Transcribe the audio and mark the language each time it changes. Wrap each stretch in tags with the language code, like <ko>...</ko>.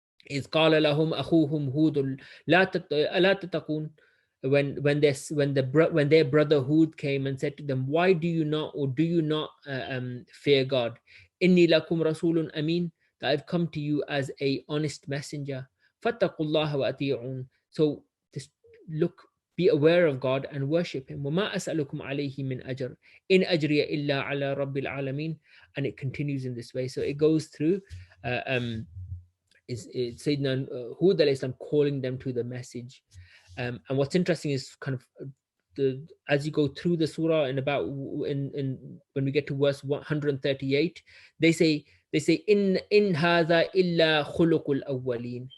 <ar>إذ قال لهم أخوهم هود لا تتقون,</ar> <en>when their brother Hud came and said to them, why do you not fear God?</en> <ar>إني لكم رسول أمين,</ar> <en>that I've come to you as a honest messenger.</en> <ar>فاتقوا الله وأطيعون,</ar> <en>so just be aware of God and worship him.</en> <ar>وما أسألكم عليه من أجر إن أجري إلا على رب العالمين.</ar> <en>And it continues in this way. So it goes through is Sayyidina Hud alayhi salam calling them to the message. And what's interesting is kind of as you go through the surah, and about in when we get to verse 138, they say</en> <ar>in hadha illa khuluqul awwalin.</ar>